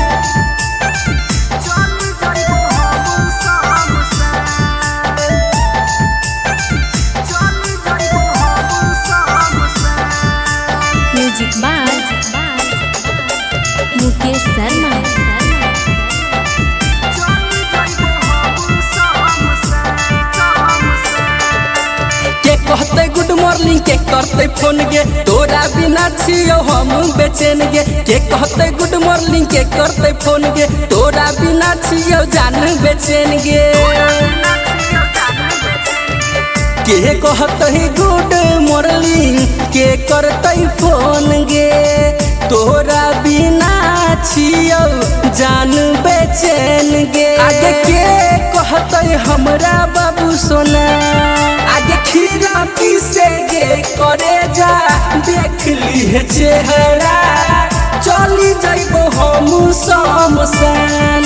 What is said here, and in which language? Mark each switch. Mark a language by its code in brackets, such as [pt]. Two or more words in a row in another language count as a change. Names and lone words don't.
[en] Music by Mukesh Sharma. [mai] के कहते [en] good morning [mai] के करते फोन गे तोरा बिना छियो हम बेचैन गे। के कहते [en] good morning [mai] के करते फोन गे तोरा बिना छियो जान बेचैन गे। के कहते [en] good morning [mai] के करते फोन गे तोरा बिना छियो जान बेचैन गे। आगे के कहते हमरा बाबू सोना आगे खिड़की से गे करे जा देख ली चेहरा चली जइबो हम शमशान।